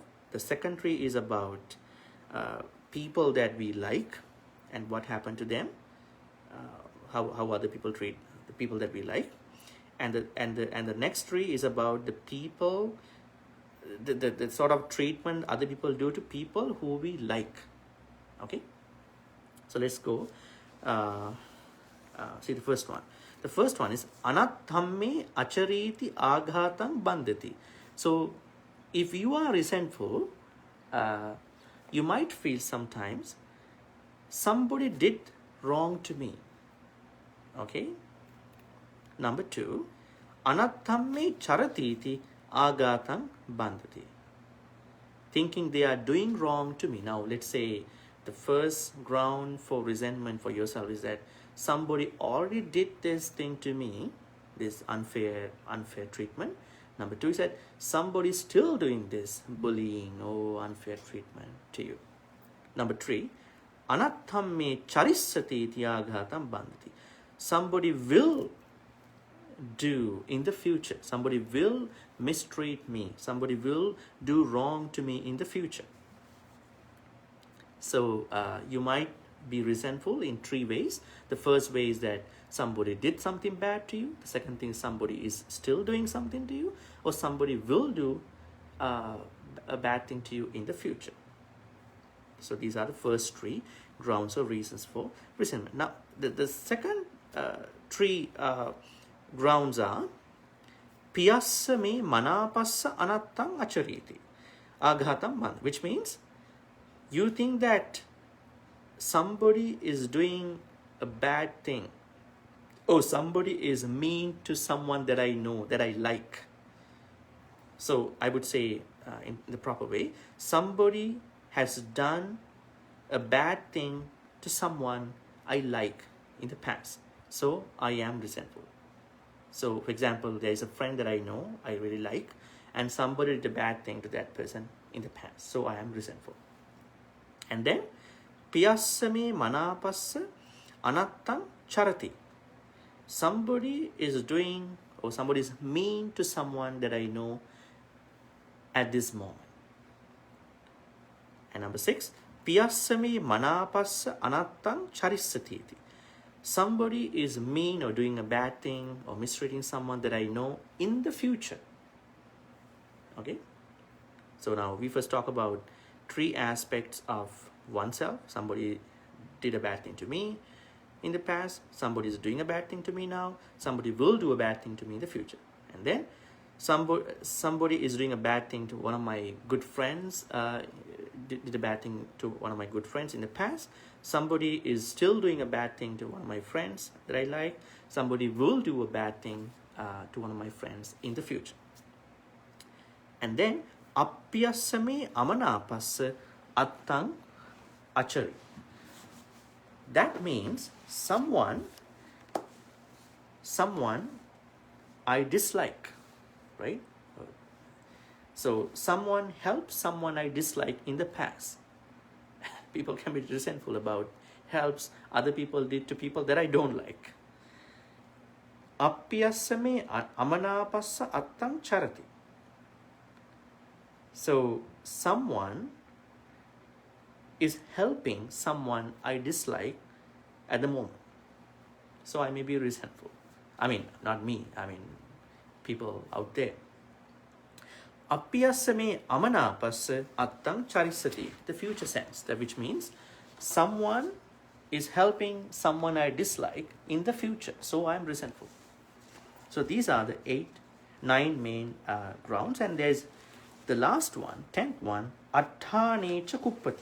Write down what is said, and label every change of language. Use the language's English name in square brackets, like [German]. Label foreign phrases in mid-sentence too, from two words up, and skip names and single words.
[English] The second 3 is about people that we like and what happened to them, how other people treat the people that we like, and the next 3 is about the people, the sort of treatment other people do to people who we like. Okay, so let's go see the first one. The first one is [Pali] anattamme achariti āghātam bandhati. [English] So if you are resentful, you might feel sometimes somebody did wrong to me. Okay. Number 2, [Pali] anattamme charatiti āghātam bandhati. [English] Thinking they are doing wrong to me. Now, let's say the first ground for resentment for yourself is that somebody already did this thing to me, this unfair treatment. Number 2 is that somebody is still doing this bullying or unfair treatment to you. Number 3, [Pali] anattamme charissati iti āghātam bandhati. [English] Somebody will do in the future. Somebody will mistreat me. Somebody will do wrong to me in the future. So you might be resentful in 3 ways. The first way is that somebody did something bad to you. The second thing is somebody is still doing something to you, or somebody will do a bad thing to you in the future. So these are the first 3 grounds or reasons for resentment. Now, the second 3 grounds are [Pali] piyassa me manāpassa anattang achariti āghātam bandhati, [English] which means you think that somebody is doing a bad thing, or somebody is mean to someone that I know, that I like. So I would say in the proper way, somebody has done a bad thing to someone I like in the past. So I am resentful. So for example, there is a friend that I know, I really like, and somebody did a bad thing to that person in the past. So I am resentful. And then [Pali] piyassa me manāpassa anattang charati. [English] Somebody is doing, or somebody is mean to someone that I know at this moment. And number 6, [Pali] piyassa me manāpassa anattang charissati. [English] Somebody is mean or doing a bad thing or mistreating someone that I know in the future. Okay? So now we first talk about 3 aspects of oneself. Somebody did a bad thing to me in the past. Somebody is doing a bad thing to me now. Somebody will do a bad thing to me in the future. And then somebody is doing a bad thing to one of my good friends did a bad thing to one of my good friends in the past. Somebody is still doing a bad thing to one of my friends that I like. Somebody will do a bad thing to one of my friends in the future. And then [Pali] appyasame amanapassa attang achari. [English] That means someone I dislike, right? So someone helps someone I dislike in the past. People can be resentful about helps other people did to people that I don't like. [Pali] Appyasame amanapassa attang charati. [English] So someone is helping someone I dislike at the moment. So I may be resentful. I mean, not me, I mean people out there. [Pali] Appyasame amanapassa attang charisati, [English] the future sense, which means someone is helping someone I dislike in the future, so I'm resentful. So these are the 9 main grounds, and there's the last one, 10th one, [Pali] atthanecha kuppati.